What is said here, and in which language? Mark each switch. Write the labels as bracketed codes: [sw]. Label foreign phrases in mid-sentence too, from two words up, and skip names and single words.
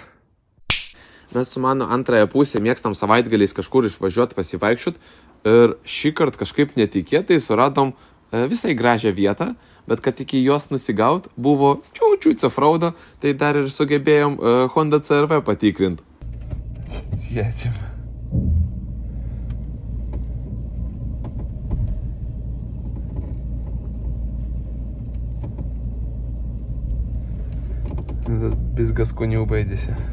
[lt] Mes su mano antrąją pusę mėgstam savaitgaliais kažkur išvažiuoti pasivaikščiot ir šį kartą kažkaip netikėtai suradom visai gražią vietą, bet kad iki jos nusigaut buvo čiūčiut offroado, tai dar ir sugebėjom Honda CR-V patikrint. Sėdžiam. [ru] Без газку не обойдешься.